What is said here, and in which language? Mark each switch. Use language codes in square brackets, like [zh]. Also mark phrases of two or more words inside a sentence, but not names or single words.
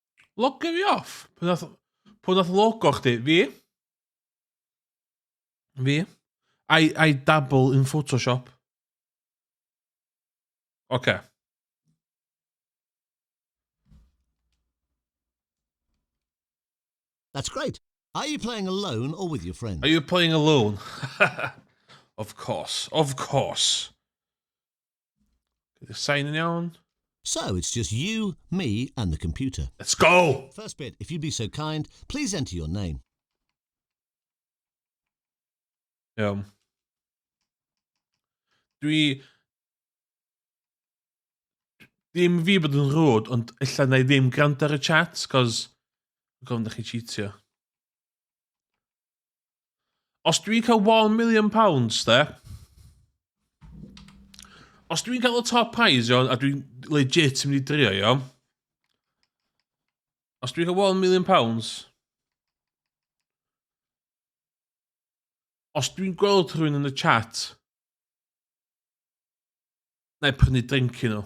[cy] Logio fi off. Pwy nath logo chdi? Fi? [en] I dabble in Photoshop. Okay. That's great. Are you playing alone or with your friends? Are you playing alone? Of course. Of course. Signing on. So it's just you, me, and the computer. Let's go! First bit, if you'd be so kind, please enter your name. [cy] Ddim fi bod yn rwd, ond illa na I ddim gwrando ar y chat, cos gofyn da chi cheatio. Os dwi'n cael £1 million, de, os dwi'n cael y [en] top prize, [cy] a dwi'n legit yn mynd i drio, os dwi'n cael £1 million, os dwi'n gweld rhywun yn y chat, na I prynu drink i nhw.